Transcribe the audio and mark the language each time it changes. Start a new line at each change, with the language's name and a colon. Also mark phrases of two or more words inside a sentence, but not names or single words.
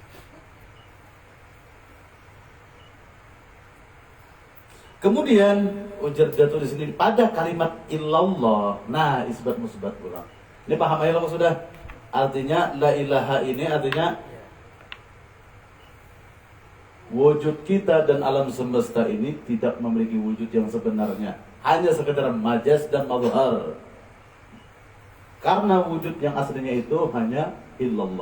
Banjar: Kemudian ujar jatuh di sini pada kalimat illallah. Nah, isbat musbat ulang. Ini paham aja lo sudah?
Indonesian: Artinya
Arabic: لا إله
Indonesian: ini artinya wujud kita dan alam semesta ini tidak memiliki wujud yang sebenarnya. Hanya sekedar majas dan mazhar. Karena wujud yang aslinya itu hanya illallah.